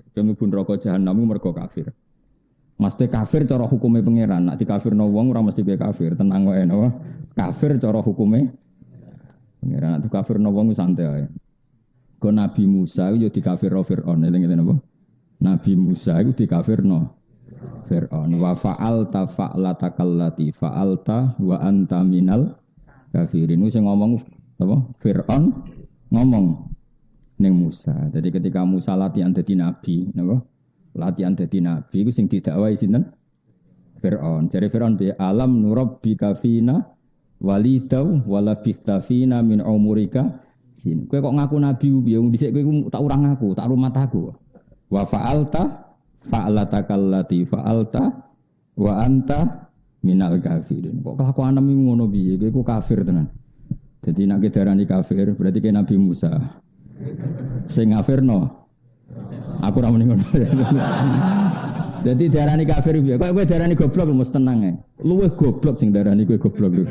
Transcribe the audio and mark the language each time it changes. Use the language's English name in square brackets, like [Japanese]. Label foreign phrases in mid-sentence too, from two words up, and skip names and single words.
[Javanese] Mlebu neraka jahannam mergo kafir. Mesti kafir cara hukume pangeran. Nek dikafirno wong ora mesti kafir, tenang wae napa. Kafir cara hukume pangeran. Nek dikafirno wong santai ae. Ko Nabi Musa itu dikafirno Fir'aun, eling-eling apa? Nabi Musa itu dikafirno Fir'aun. [Arabic] وفعلت فعلتك التي فعلت وأنت من الكافرين. [Javanese] Sing ngomong apa? Fir'aun ngomong ning Musa. [Indonesian] Jadi ketika [Javanese] Musa latihan dadi nabi, napa? Latihan dadi nabi iku sing didakwahi sinten? Fir'aun. Jare Fir'aun [Arabic] بي ألم نربك فينا وليدا ولا فينا من عمرك سنين. [Javanese] Kowe kok ngaku nabi piye? Wong dhisik kowe tak urang aku, tak rumat aku. [Arabic] وفعلت فعلتك التي فعلت وأنت من الكافرين. [Javanese] Kok kelakuan nemu ngono piye? Kowe ku kafir tenan. Jadi nek darani kafir berarti ke Nabi Musa. Sing kafirno. Aku ora muni ngono. Jadi darani kafir piye? Kok kowe darani goblok mesti tenang ae. Luwih goblok sing darani kowe goblok lho.